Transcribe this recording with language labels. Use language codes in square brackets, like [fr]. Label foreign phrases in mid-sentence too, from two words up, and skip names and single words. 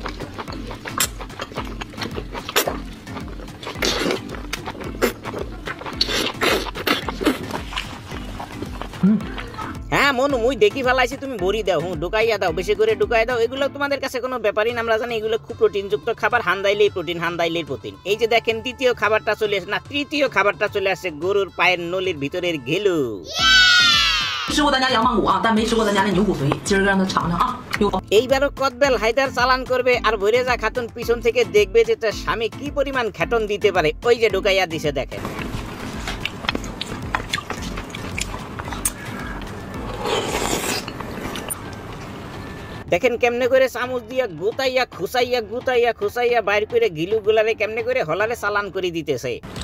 [bn] হ্যাঁ মনু, মুই দেখি ফেলাইছি, তুমি ভরি দাও, ঢুকাইয়া দাও, বেশি করে ঢুকাই দাও। এগুলো তোমাদের কাছে কোনো ব্যাপারই না, আমরা জানি এগুলো খুব প্রোটিনযুক্ত খাবার। হান্দাইলেই প্রোটিন, হান্দাইলেই প্রোটিন। এই যে দেখেন দ্বিতীয় খাবারটা চলে আসে, না তৃতীয় খাবারটা চলে আসে, গরুর পায়ের নলির ভিতরের ঘেলু। [zh] 吃过咱家羊棒骨啊，但没吃过咱家那牛骨髓。今儿让他尝尝啊。 [bn] এইবারও কদবেল হায়দার চালান করবে, আর বৈরেজা খাতুন পিছন থেকে দেখবে যে তার স্বামী কি পরিমাণ খ্যাটন দিতে পারে। ওই যে ঢুকাইয়া দিছে, দেখেন। দেখেন কেমনে করে চামচ দিয়া গুতাইয়া খুসাইয়া গুতাইয়া খুসাইয়া বাইর করে গিলু গুলারে কেমনে করে হলারে চালান করে দিতেছে।